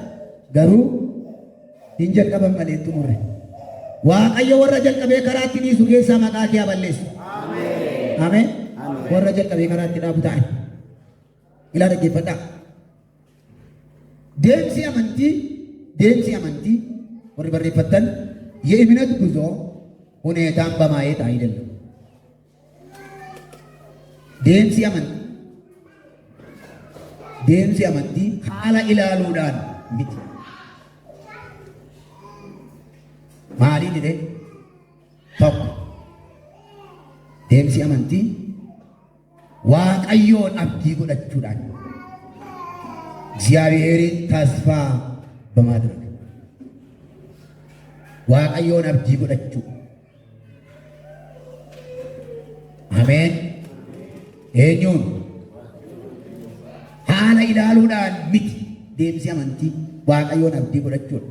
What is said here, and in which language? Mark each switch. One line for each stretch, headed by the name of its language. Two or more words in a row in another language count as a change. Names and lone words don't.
Oromo: Garuu hin jalqaban malee xumurre. Waaqayyo warra jalqabee karaatti dhiisu keessaa maqaa kee balleessu. Ameen. Warra jalqabee karaatti dhaabu ta'an. Ilaa dhaggeeffadhaa. Deemsi amantii warri barreeffatan
Amharic: የእምነት ጉዞ ሁኔታን በማየት አይደለም።
Oromo: deemsi amantii haala ilaaluudhaan miti. Maaliin jedhee tokko deemsi amantii Waaqayyoon abdii godhachuudhaan
Amharic: እግዚአብሔርን ተስፋ በማድረግ
Oromo: waaqayyoon abdii godhachuu ameen eenyuun haala ilaaluudhaan miti deemsi amantii waaqayyoon abdii godhachuudha.